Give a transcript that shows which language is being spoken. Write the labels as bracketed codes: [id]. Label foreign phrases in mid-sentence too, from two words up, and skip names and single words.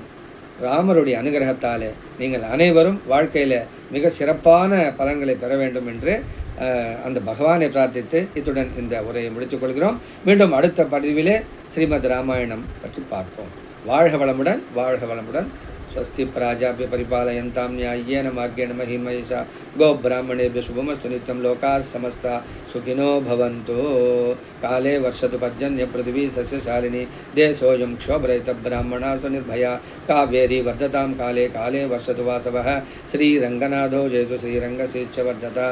[ta] ராமருடைய அனுகிரகத்தாலே நீங்கள் அனைவரும் வாழ்க்கையில் மிக சிறப்பான பலன்களை பெற வேண்டும் என்று அந்த பகவானை பிரார்த்தித்து இத்துடன் இந்த உரையை முடித்துக் கொள்கிறோம். மீண்டும் அடுத்த பதிவிலே ஸ்ரீமத் ராமாயணம் பற்றி பார்ப்போம். வாழ்க வளமுடன், வாழ்க வளமுடன். [sa] स्वस्ति प्राजाभ्य परिपालयन्तां न्याय्येन मार्गेण महिमहिषा गोब्राह्मणेभ्यः शुभमस्तु नित्यं लोकाः समस्ता सुखिनो भवन्तु। काले वर्षतु पर्जन्य पृथिवी सस्यशालिनी देशोऽयं क्षोभरहितब्राह्मणाः स्वनिर्भया कावेरी वर्धतां काले काले वर्षतु वासवः श्रीरङ्गनाथो जयतु श्रीरङ्गश्रीश्च वर्धता।